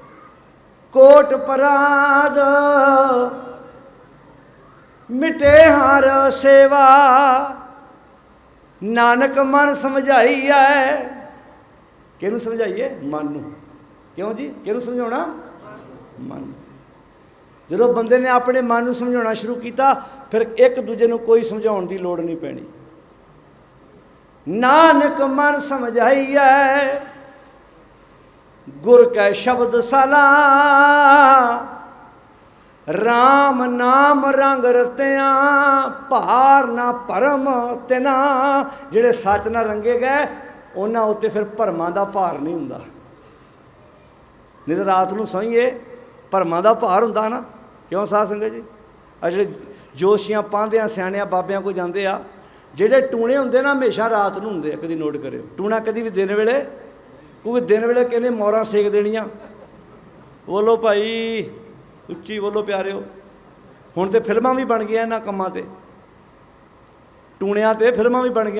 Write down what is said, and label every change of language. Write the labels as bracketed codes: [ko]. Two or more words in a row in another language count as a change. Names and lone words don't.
[pa] ਕੋਟ ਪਰਾਧ ਮਿਟੇ ਹਰਿ ਸੇਵਾ, ਨਾਨਕ ਮਨ ਸਮਝਾਈ ਹੈ। ਕਿਹਨੂੰ ਸਮਝਾਈਏ? ਮਨ ਨੂੰ। ਕਿਉਂ ਜੀ? ਕਿਹਨੂੰ ਸਮਝਾਉਣਾ? मन। ਜਦੋਂ ਬੰਦੇ ਨੇ ਅਪਣੇ ਮਨ ਨੂੰ ਸਮਝਾਉਣਾ ਸ਼ੁਰੂ ਕੀਆ, ਫਿਰ ਇਕ ਦੂਜੇ ਨੂੰ ਕੋਈ ਸਮਝਾਉਣ ਦੀ ਲੋੜ ਨਹੀਂ ਪੈਣੀ। ਨਾਨਕ ਮਨ ਸਮਝਾਈ ਹੈ, ਗੁਰ ਕੈ ਸ਼ਬਦ ਸਾਲਾ, ਰਾਮ ਨਾਮ ਰੰਗ ਰਤਿਆ, ਭਾਰ ਨਾ ਭਰਮ ਤਿਨਾ। ਜਿਹੜੇ ਸੱਚ ਨਾ ਰੰਗੇ ਗਏ ਉਨ੍ਹਾਂ ਉੱਤੇ ਫਿਰ ਭਰਮਾਂ ਦਾ ਭਾਰ ਨਹੀਂ ਹੁੰਦਾ। ਨਹੀਂ ਤਾਂ ਰਾਤ ਨੂੰ ਸੋਈਏ ਭਰਮਾਂ ਦਾ ਭਾਰ ਹੁੰਦਾ ਨਾ, ਕਿਉਂ ਸਾਧ ਸੰਗਤ ਜੀ? आ ਜਿਹੜੇ ਜੋਸ਼ੀਆਂ ਪਾਂਧਿਆਂ ਸਿਆਣਿਆਂ ਬਾਬਿਆਂ ਕੋਲ ਜਾਂਦੇ ਆ, ਜਿਹੜੇ ਟੂਣੇ ਹੁੰਦੇ ਨਾ ਹਮੇਸ਼ਾ ਰਾਤ ਨੂੰ ਹੁੰਦੇ ਆ, ਕਦੀ ਨੋਟ ਕਰਿਓ। ਟੂਣਾ ਕਦੀ ਵੀ ਦਿਨ ਵੇਲੇ, ਕਿਉਂਕਿ ਦਿਨ ਵੇਲੇ ਕਹਿੰਦੇ ਮੋਹਰਾਂ ਸੇਕ ਦੇਣੀਆਂ। ਬੋਲੋ ਭਾਈ, ਉੱਚੀ ਬੋਲੋ ਪਿਆਰਿਓ। ਹੁਣ ਤੇ ਫਿਲਮਾਂ ਵੀ ਬਣ ਗਈਆਂ ਇਹਨਾਂ ਕੰਮਾਂ 'ਤੇ, ਟੂਣਿਆਂ 'ਤੇ ਫਿਲਮਾਂ ਵੀ ਬਣ ਗਈਆਂ।